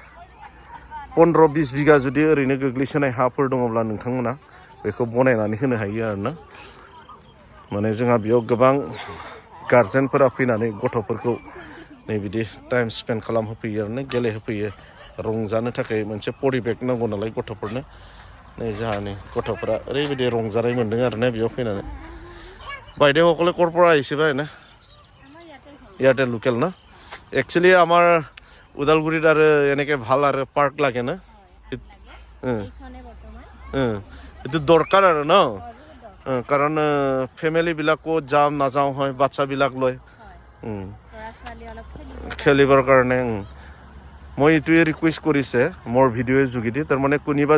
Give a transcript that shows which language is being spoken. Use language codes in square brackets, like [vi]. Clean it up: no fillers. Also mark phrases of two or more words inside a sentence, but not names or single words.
[brx] 15-20 बिगा जुदि ओरैनो गोग्लैसोनाय हाफोर दङब्ला नोंथांमोना बेखौ बनायनानै होनो हायो आरोना माने जोंहा बेयाव गोबां गारजेनफोरा फैनानै गथ'फोरखौ नै बिदि [en] time spend [brx] खालामहोफैयो आरोना गेलेहोफैयो रंजानो थाखाय मोनसे परिबेक नांगौ नालाय गथ'फोरनो नै जोंहा नै गथ'फोरा ओरैबायदि रंजानाय मोन्दों आरोना बेयाव फैनानै [as] বাইদেউসকলে ক'ৰ পৰা আহিছে বা এনে ইয়াতে লোকেল না একচুৱেলি আমাৰ উদালগুৰিত আৰু এনেকৈ ভাল আৰু পাৰ্ক লাগে না এইটো দৰকাৰ আৰু ন কাৰণ ফেমিলিবিলাকো যাম নাযাওঁ হয় বাচ্চাবিলাক লৈ খেলিবৰ কাৰণে মই এইটোৱে ৰিকুৱেষ্ট কৰিছে মোৰ ভিডিঅ'ৰ যোগেদি তাৰমানে কোনোবা